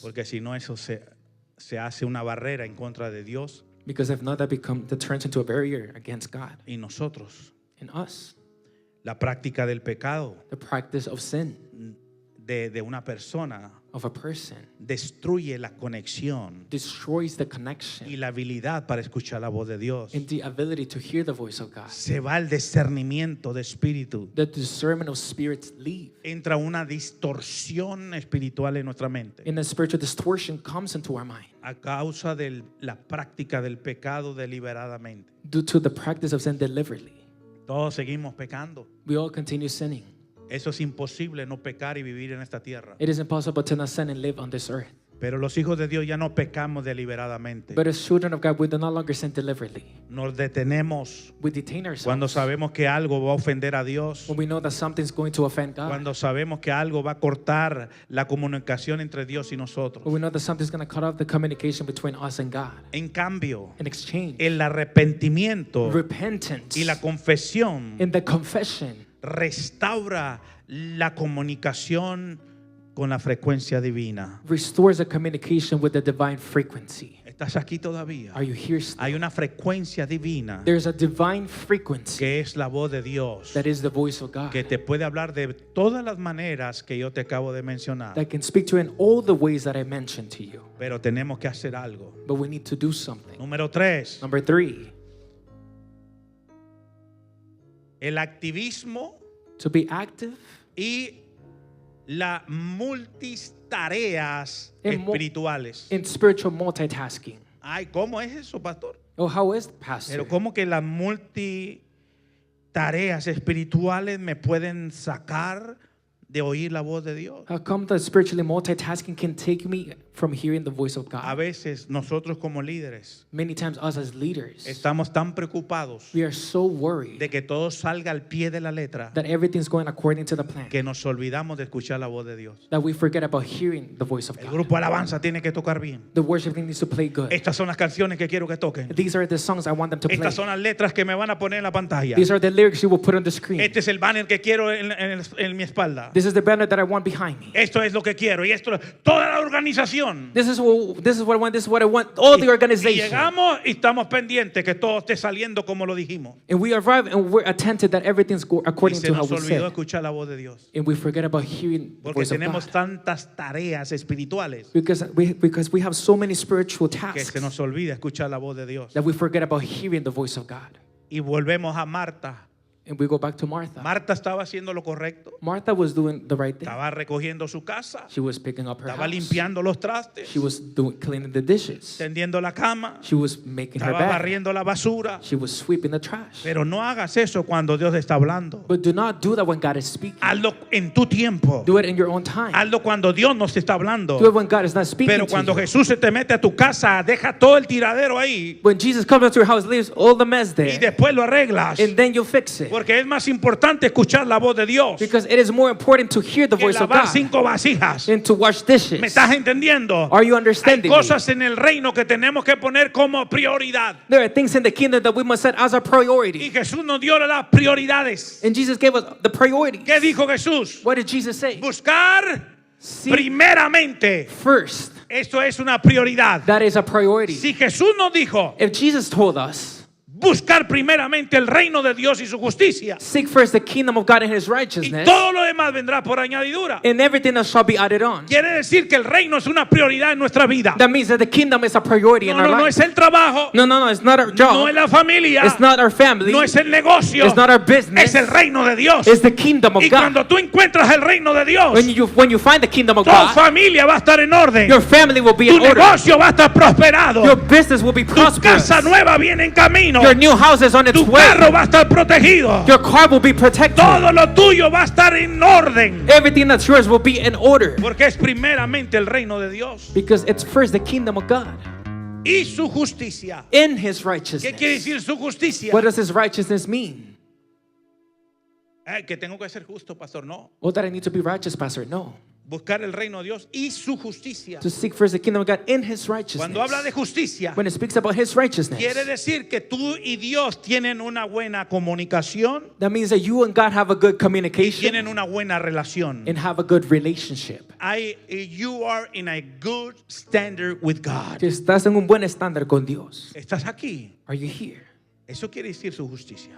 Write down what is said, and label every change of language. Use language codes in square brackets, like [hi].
[es] Porque si no, eso se hace una barrera en contra de Dios [en] Because if not, that turns into a barrier against God [es] y nosotros. [en] and us. [es] La práctica del pecado [en] The practice of sin [es] de una persona [en] of a person [es] destruye la conexión [en] destroys the [es] y [en] connection [es] la habilidad para escuchar la voz de Dios. [en] and the ability to hear the voice of God. [es] Se va el discernimiento de espíritu. [en] The discernment of spirits leave. [es] Entra una distorsión espiritual en nuestra mente [en] And the spiritual distortion comes into our mind [es] a causa de la práctica del pecado deliberadamente. [en] due to the practice of sin deliberately. [es] Todos seguimos pecando. [en] We all continue sinning. [es] Eso es imposible, no pecar y vivir en esta tierra. [en] It is impossible to not sin and live on this earth. [es] Pero los hijos de Dios ya no pecamos deliberadamente. [en] But as children of God, we do no longer sin deliberately. [es] Nos detenemos [en] We detain ourselves [es] cuando sabemos que algo va a ofender a Dios. [en] when we know that something's going to offend God. [es] Cuando sabemos que algo va a cortar la comunicación entre Dios y nosotros. [en] When we know that something's going to cut off the communication between us and God. [es] En cambio, [en] In exchange, [es] el arrepentimiento [en] repentance [es] y la confesión [en] and the confession [es] restaura la comunicación con la frecuencia divina. [en] restores the communication with the divine frequency. [es] ¿Estás aquí todavía? [en] Are you here still? [es] Hay una frecuencia divina [en] There's a divine frequency [es] que es la voz de Dios, [en] that is the voice of God [es] que te puede hablar de todas las maneras que yo te acabo de mencionar. [en] that can speak to you in all the ways that I mentioned to you. [es] Pero tenemos que hacer algo. [en] But we need to do something. [es] Número 3, [en] Number 3, [es] el activismo [en] to be active [es] y las multitareas En mo- espirituales. [en] in spiritual multitasking. [es] Ay, ¿cómo es eso, pastor? [en] Oh, how is Pastor? [es] Pero ¿cómo que las multitareas espirituales me pueden sacar de oír la voz de Dios? [en] How come that spiritually multitasking can take me from hearing the voice of [es] A [en] God? [es] veces nosotros como líderes [en] Many times us as leaders, [es] estamos tan preocupados [en] we are so worried [es] de que todo salga al pie de la letra [en] that everything's going according to the plan [es] que nos olvidamos de escuchar la voz de Dios. [en] that we forget about hearing the voice of [es] El [en] God. [es] grupo alabanza tiene que tocar bien. [en] The worship team needs to play good. [es] Estas son las canciones que quiero que toquen. [en] These are the songs I want them to play. [es] Estas son las letras que me van a poner en la pantalla. [en] These are the lyrics you will put on the screen. [es] Este es el banner que quiero en mi espalda. [en] This is the banner that I want behind me. [es] Esto es lo que quiero. Y esto, toda la organización. [en] This is what I want. This is what I want. All the [es] Y [en] organization. [es] llegamos y estamos pendientes que todo esté saliendo como lo dijimos. [en] And we arrive and we're attentive that everything's [es] Y [en] according [es] se [en] to how [es] nos [en] we [es] olvidó [en] said. [es] escuchar la voz de Dios. [en] And we forget about hearing the [es] Porque [en] voice of [es] tenemos [en] God. [es] tantas tareas espirituales [en] Because we have so many spiritual [es] que [en] tasks [es] se nos olvida escuchar la voz de Dios. [en] that we forget about hearing the voice of God. [es] Y volvemos a Marta. [en] And we go back to Martha. [es] Marta estaba haciendo lo correcto. [en] Martha was doing the right thing. [es] Estaba recogiendo su casa. [en] She was picking up her [es] Estaba [en] house. [es] limpiando los trastes. [en] She was cleaning the dishes. [es] Tendiendo la cama. [en] She was making her [es] Estaba [en] bed. [es] barriendo la basura. [en] She was sweeping the trash. [es] Pero no hagas eso cuando Dios está hablando. [en] But do not do that when God is speaking. [es] Hazlo en tu tiempo. Do it in your own time. Hazlo cuando Dios no te está hablando. [en] Do it when God is not speaking [es] Pero [en] to [es] cuando [en] you. [es] Jesús se te mete a tu casa, deja todo el tiradero ahí [en] When Jesus comes into your house, leaves all the mess [es] y [en] there, [es] después lo arreglas. [en] and then you fix it. [es] Porque es más importante escuchar la voz de Dios [en] Because it is more important to hear the [es] que [en] voice of [es] lavar [en] God [es] 5 vasijas. [en] than to wash dishes. [es] ¿Me estás entendiendo? [en] Are you [es] Hay [en] understanding me? [es] cosas en el reino que tenemos que poner como prioridad. [en] There are things in the kingdom that we must set as a [es] Y [en] priority. [es] Jesús nos dio las prioridades. [en] And Jesus gave us the priorities. [es] ¿Qué dijo Jesús? [en] What did Jesus say? [es] Buscar [en] Seek [es] primeramente. [en] first. [es] Esto es una prioridad. [en] That is a priority. [es] Si Jesús nos dijo [en] If Jesus told us, [es] buscar primeramente el reino de Dios y su justicia, [en] seek first the kingdom of God and his [es] y [en] righteousness, [es] todo lo demás vendrá por añadidura. [en] and everything else shall be added on. [es] Quiere decir que el reino es una prioridad en nuestra vida. [en] That means that the kingdom is a priority in [es] No, [en] our [es] no, no [en] life. [es] es el trabajo, [en] No, it's not our [es] no [en] job. [es] es la familia, [en] It's not our family. [es] no es el negocio, [en] It's not our business. [es] es el reino de Dios. [en] It's the kingdom of [es] Y [en] God. [es] cuando tú encuentras el reino de Dios, [en] When you find the kingdom of [es] tu [en] God, [es] familia va a estar en orden, [en] your family will be [es] tu [en] in order. [es] negocio va a estar prosperado, [en] Your business will be [es] tu [en] prosperous. [es] casa nueva viene en camino, [en] Your new house is on its [es] tu [en] way. [es] carro va a estar protegido, [en] Your car will be protected. [es] todo lo tuyo va a estar en orden, [en] Everything that's yours will be in order. [es] porque es primeramente el reino de Dios [en] Because it's first the kingdom of God [es] y su justicia. [en] in his [es] ¿Qué quiere [en] righteousness. [es] decir su justicia? [en] What does his righteousness mean? [es] Que tengo que ser justo, pastor. No. [en] Oh, that I need to be righteous, Pastor. No. [es] Buscar el reino de Dios y su justicia. [en] To seek first the kingdom of God in his [es] Cuando habla de [en] righteousness. [es] justicia, [en] When it speaks about his righteousness, [es] quiere decir que tú y Dios tienen una buena comunicación, [en] that means that you and God have a good communication [es] una buena relación. [en] and have a good relationship. You are in a good standard with God. [es] Que estás en un buen estándar con Dios. Estás aquí. [en] Are you here? [es] Eso quiere decir su justicia.